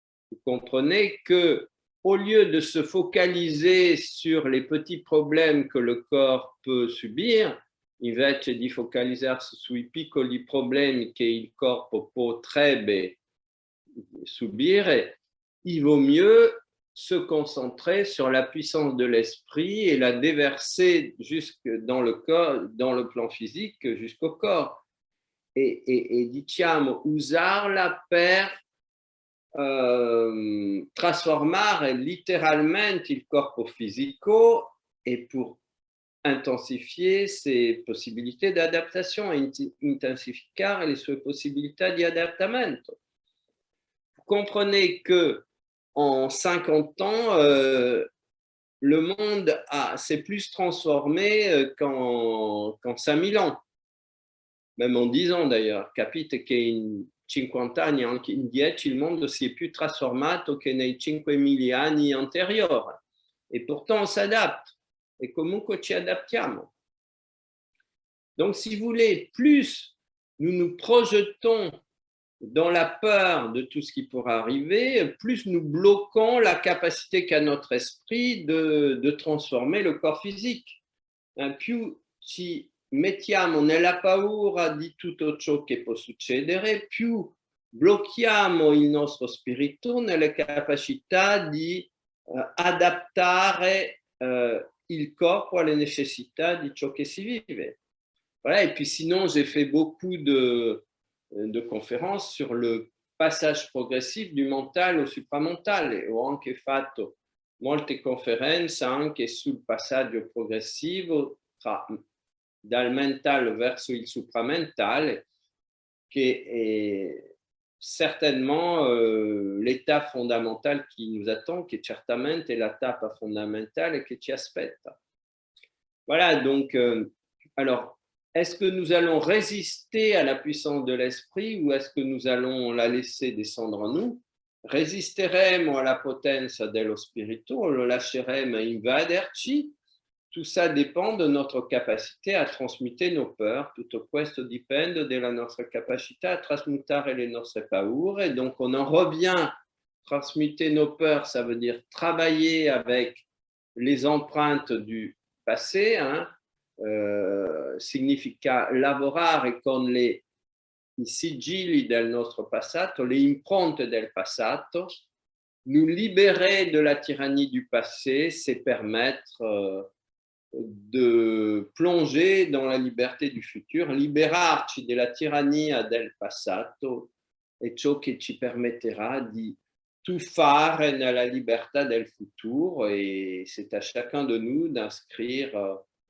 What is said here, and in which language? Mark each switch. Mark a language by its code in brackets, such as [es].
[fr] Vous comprenez que au lieu de se focaliser sur les petits problèmes que le corps peut subir, [it] invece di focalizzarsi sui piccoli problemi che il corpo potrebbe subire, [fr] il vaut mieux se concentrer sur la puissance de l'esprit et la déverser jusque dans le corps, dans le plan physique, jusqu'au corps. Et [it] diciamo, usarla per trasformare letteralmente il corpo fisico e [fr] pour intensifier ses [it] possibilità di adattazione, intensificare le sue possibilità di adattamento. [fr] Vous comprenez que en 50 ans, le monde s'est plus transformé qu'en 5000 ans, même en 10 ans d'ailleurs. [it] Capite che in 50 anni, anche in 10, il mondo si è più trasformato che nei 5000 anni anteriori. [fr] Et pourtant, on s'adapte. [it] Et comunque ci adattiamo. [fr] Donc, si vous voulez, plus nous nous projetons dans la peur de tout ce qui pourra arriver, plus nous bloquons la capacité qu'a notre esprit de transformer le corps physique. [it] Più ci mettiamo nella paura di tutto ciò che può succedere, più blocchiamo il nostro spirito nelle capacità di adattare il corpo alle necessità di ciò che si vive. [fr] Voilà, et puis sinon, j'ai fait beaucoup de conférences sur le passage progressif du mental au supramental [it] e ho anche fatto molte conferenze anche sul passaggio progressivo dal mentale verso il supramentale, che è [fr] certainement l'étape fondamentale qui nous attend, [it] che certamente è la tappa fondamentale che ci aspetta. [fr] Voilà, donc, alors, est-ce que nous allons résister à la puissance de l'esprit ou est-ce que nous allons la laisser descendre en nous? [it] Resisteremo alla potenza dello spirito, lo lasceremo invaderci? [fr] Tout ça dépend de notre capacité à trasmuter nos peurs. [it] Tutto questo dipende della nostra capacità a trasmutare le nostre paure. [fr] Et donc, on en revient, transmuter nos peurs, ça veut dire travailler avec les empreintes du passé, hein. [it] Significa lavorare con i sigilli del nostro passato, le impronte del passato. [fr] Nous libérer de la tyrannie du passé, c'est permettre de plonger dans la liberté du futur, [it] liberarci della tirannia del passato è ciò che ci permetterà di tuffare nella libertà del futuro, [fr] et c'est à chacun de nous d'inscrire